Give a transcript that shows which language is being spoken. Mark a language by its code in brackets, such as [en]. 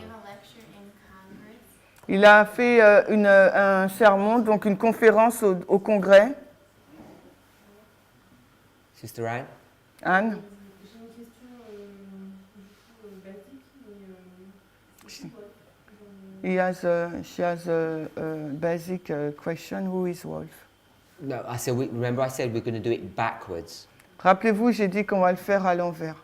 [en] gave a lecture in Congress. [fr] Il a fait un sermon, donc une conférence au Congrès. [en] Sister Anne? Anne? [fr] J'ai une question basique, mais c'est quoi [en] She has a basic question. Who is Wolf? No, remember I said we're going to do it backwards. [fr] Rappelez-vous, j'ai dit qu'on va le faire à l'envers.